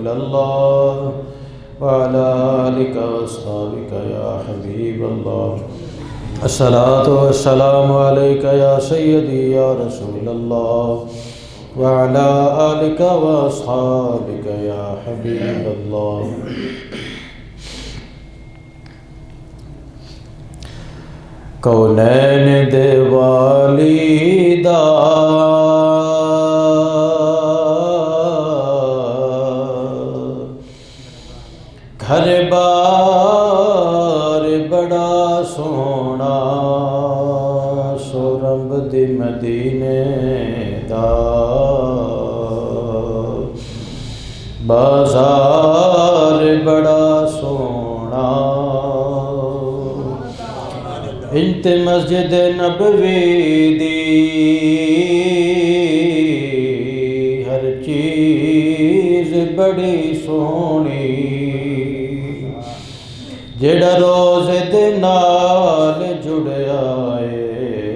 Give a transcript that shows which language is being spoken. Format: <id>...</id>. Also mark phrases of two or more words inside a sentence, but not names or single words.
<ar>الله وعلى آلك وأصحابك يا حبيب الله الصلاة والسلام عليك يا سيدي يا رسول الله وعلى آلك وأصحابك يا حبيب الله</ar> <pa>کونین دے والیدا گھر بار بڑا سونا سورمب دی مدینے دا بازار بڑا سونا انت مسجد نبوی دی ہر چیز بڑی سونی جڑا روزے دے نال جڑیا ہے</pa>